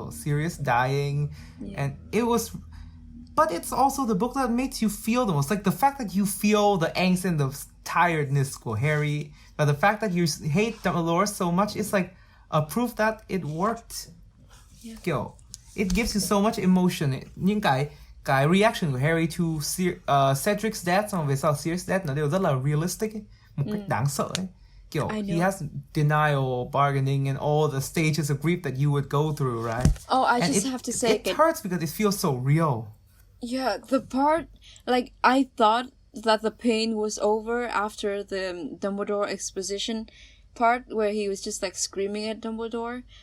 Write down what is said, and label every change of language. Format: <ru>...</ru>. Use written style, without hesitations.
<en>Sirius dying, and it was. But it's also the book that makes you feel the most. Like the fact that you feel the angst and the tiredness của Harry, but the fact that you hate Dolores so much, it's like a proof that it worked. Yeah. It gives you so much emotion.</en> <vi>Những cái reaction của Harry</vi> <en>to Cedric's death,</en> <vi>xong về sau Sirius death, nó đều rất là realistic ấy. Một cách đáng sợ ấy.</vi> <en>He has denial, bargaining, and all the stages of grief that you would go through, right? Oh, I just have to say... It hurts because it feels so real. Yeah, the part... Like, I thought that the pain was over after the Dumbledore exposition part, where he was just, like, screaming at Dumbledore.</en>